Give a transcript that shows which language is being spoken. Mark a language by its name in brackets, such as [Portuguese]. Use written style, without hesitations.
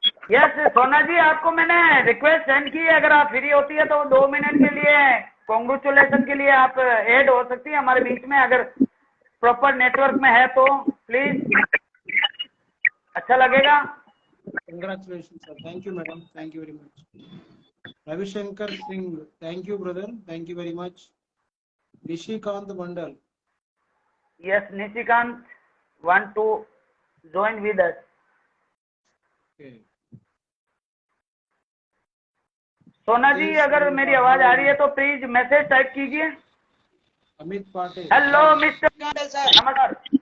[Hindi] Yes सोना जी, आपको मैंने रिक्वेस्ट सेंड की है, अगर आप फ्री होती है तो 2 मिनट के लिए कॉन्ग्रेचुलेशन के लिए आप ऐड हो सकती है हमारे बीच में, अगर प्रॉपर नेटवर्क में है तो प्लीज, अच्छा लगेगा। [English] Congratulations, sir. Thank you, madam. Thank you very much. Ravishankar Singh, thank you, brother. Thank you very much. Nishikant Mandal. Yes Nishikant want to join with us. Okay. [Hindi] सोना जी अगर मेरी आवाज आ रही है तो प्लीज मैसेज टाइप कीजिए। [English] Amit Patel. [Hindi] हेलो मिस्टर नमस्कार।